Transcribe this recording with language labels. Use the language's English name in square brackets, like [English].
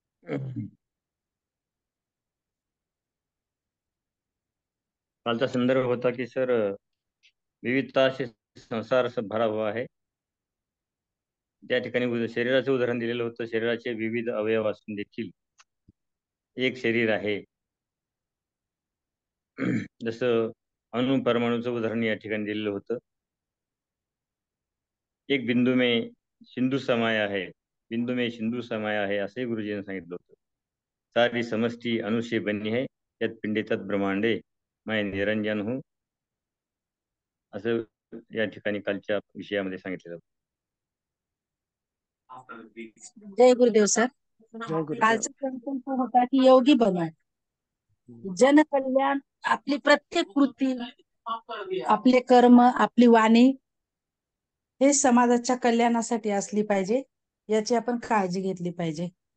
[Marathi] कालचा संदर्भ होता की [Hindi] सर विविधता से संसार सब भरा हुआ है. [Marathi] त्या ठिकाणी शरीराचं उदाहरण दिलेलं होतं. शरीराचे विविध अवयव असून देखील एक शरीर आहे. जसं अणु परमाणूचं उदाहरण या ठिकाणी दिलेलं होतं. [Hindi] एक बिंदू में सिंधु समाया है, बिंदू में सिंधु समाया है [Marathi] असंही गुरुजींनी सांगितलं होतं. [Hindi] सारी समष्टी अणु से बनी है, [Sanskrit] यत पिंडे तत् ब्रह्मांडे [Hindi] मैं निरंजन हूँ, [Marathi] असं या ठिकाणी कालच्या विषयामध्ये सांगितलेलं होतं. जय गुरुदेव सर. जय गुरुदेव. कालचा संकल्प होता की योगी बना. जनकल्याण, आपली प्रत्येक कृती, आपले कर्म, आपली वाणी हे समाजाच्या कल्याणासाठी असली पाहिजे, याची आपण काळजी घेतली पाहिजे.